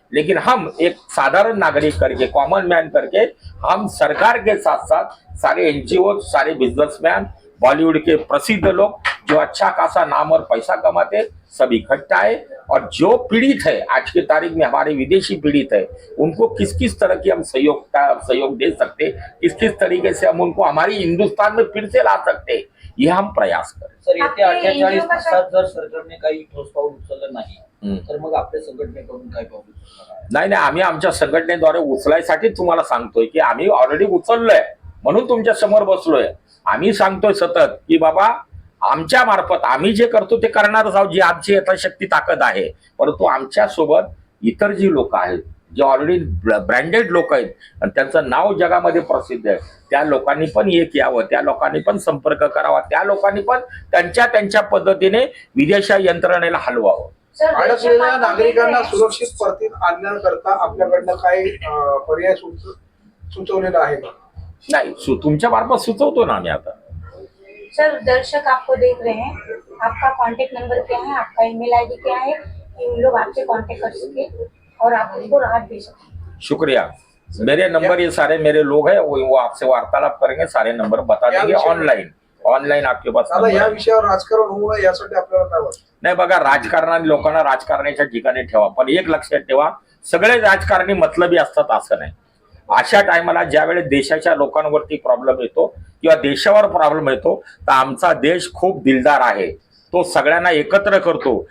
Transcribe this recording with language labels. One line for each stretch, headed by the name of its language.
Hindi: लेकिन हम एक साधारण नागरिक करके, कॉमन मैन करके, हम सरकार के साथ साथ सारे एनजीओ, सारे बिजनेसमैन, बॉलीवुड के प्रसिद्ध लोग जो अच्छा खासा नाम और पैसा कमाते, सब इकट्ठा है। और जो पीड़ित है आज की तारीख में, हमारे विदेशी पीड़ित है, उनको किस किस तरह की हम सहयोग दे सकते, किस किस तरीके से हम उनको हमारी हिंदुस्तान में फिर से ला सकते, ये हम प्रयास करें।
Marathi: सर येत्या आपल्या 48
Hindi: NGO का
Marathi: तासात जर सरकारने काही ठोस पाऊल उचललं नाही हम्म. तर मग आपल्या संघटनेकडून काय पाऊल उचलणार आहे? नाही नाही, आम्ही आमच्या संघटनेद्वारे उचलायसाठी तुम्हाला सांगतोय की आम्ही ऑलरेडी उचललोय, म्हणून तुमच्या समोर बसलोय। आम्ही सांगतोय सतत की बाबा आमच्या मार्फत आम्ही जे करतो ते करणारच आहोत, जी आमची यथाशक्ती ताकद आहे। परंतु आमच्या सोबत इतर जी लोक आहेत, जे ऑलरेडी ब्रँडेड लोक आहेत आणि त्यांचं नाव जगामध्ये प्रसिद्ध आहे, त्या लोकांनी पण एक यावं, त्या लोकांनी पण संपर्क करावा, त्या लोकांनी पण त्यांच्या पद्धतीने विदेशी यंत्रणेला हलवावं। सर अडकलेल्या नागरिकांना सुरक्षित परतीत आणण्याकरता आपल्याकडनं काही पर्याय सुचवलेला आहे का? नाही, तुमच्या मार्फत सुचवतो ना आम्ही आता।
Hindi: सर दर्शक आपको देख रहे हैं, आपका कांटेक्ट नंबर क्या है, आपका ईमेल आईडी क्या है कि उन लोग आपसे कांटेक्ट कर सके और आप उनको राहत दे सके? शुक्रिया। मेरे नंबर ये सारे मेरे लोग हैं, वो आपसे वार्तालाप करेंगे, सारे नंबर बता देंगे ऑनलाइन आपके पास
Marathi: दादा, या
Hindi: नंबर।
Marathi: विषयावर राजकारण होऊ नये यासाठी आपल्याला काय वाटतं? नाही बघा, राजकारणाने लोकांना राजकारणाच्या ठिकाणी ठेवा, पण एक लक्षात ठेवा, सगळे राजकारणी मतलबी असतात असं नाही। अशा टायमाला ज्यावेळेस देशाच्या लोकांवरती प्रॉब्लेम येतो किंवा देशावर प्रॉब्लेम येतो, तर आमचा देश खूप दिलदार आहे, तो सगळ्यांना एकत्र करतो।